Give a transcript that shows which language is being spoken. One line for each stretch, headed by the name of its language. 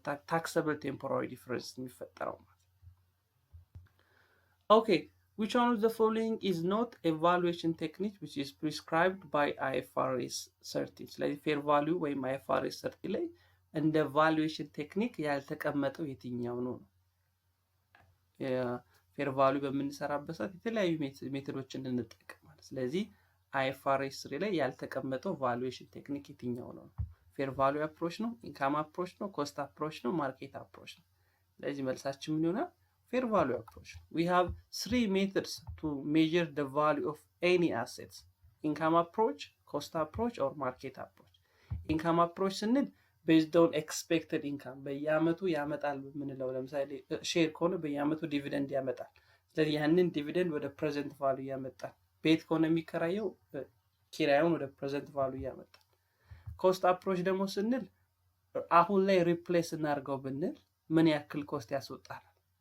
Amharic: ታክሰብል ቴምፖራሪ ዲፈረንስ የሚፈጠረው ማለት ነው።
English: ኦኬ which one of the following is not a valuation technique which is prescribed by IFRS 30?
Amharic: ስለዚህ ፌር ቫልዩ ወይም IFRS 30 ላይ እንደ ቫሉዌሽን ቴክኒክ ያልተቀመጠው የትኛው ነው? ፌር ቫልዩ በምንሰራበት ሰዓት የተለያዩ ሜቶዶችን እንጠቀማለን። ስለዚህ IFRS 3 ላይ ያልተቀመጠው ቫሉዌሽን ቴክኒክ የትኛው ነው? ፌር ቫሉ አፕሮች ነው፣ ኢንካም አፕሮች ነው፣ ኮስት አፕሮች ነው፣ ማርኬት አፕሮች ነው። ስለዚህ መልሳችን ምን ይሆናል? ፌር ቫሉ አፕሮች።
English: we have 3 methods to measure the value of any assets: income approach, cost approach or market approach.
Amharic: income approach ስንል
English: based on expected income
Amharic: በየአመቱ ያመጣል በምንለው፣ ለምሳሌ ሼር ከሆነ በየአመቱ ዲቪደንድ ያመጣል። ስለዚህ ያንን ዲቪደንድ ወደ ፕሬዘንት ቫሉ ያመጣል። ቤት ከሆነ የሚከራየው ኪራዩን ወደ ፕሬዘንት ቫሉ ያመጣል። ኮስት አፕሮች ደግሞ ስንል አሁን ላይ ሪፕሌስ እናድርገው ብንል ምን ያክል ኮስት ያስወጣናል?